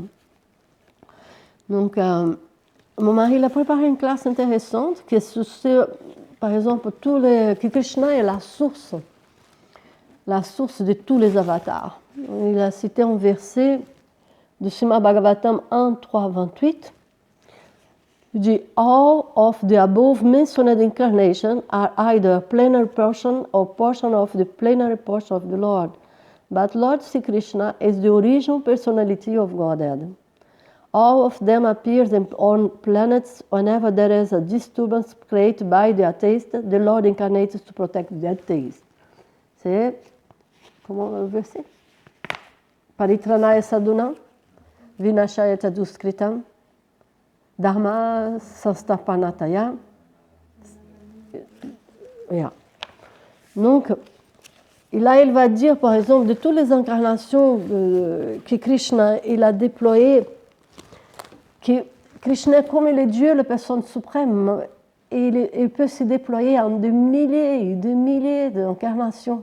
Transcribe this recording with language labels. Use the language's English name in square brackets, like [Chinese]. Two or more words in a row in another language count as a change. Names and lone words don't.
[French] Donc, mon mari il a préparé une classe intéressante qui est sur, par exemple, que Krishna est la source de tous les avatars. Il a cité un verset de Srimad Bhagavatam 1, 3, 28. Il dit [English] all of the above mentioned incarnations are either a plenary portion or portion of the plenary portion of the Lord. But Lord Sri Krishna is the original personality of Godhead. All of them appear on planets whenever there is a disturbance created by the atheist. The Lord incarnates to protect the atheist. [French] C'est comment le verset? [Sanskrit] Paritranaya sadhunam, vinashaya chaduskritam, dharma sanstapanataya. Yeah. [French] Donc, là, il va dire, par exemple, de toutes les incarnations que Krishna il a déployées, que Krishna, comme il est Dieu, la personne suprême, il peut se déployer en des milliers d'incarnations.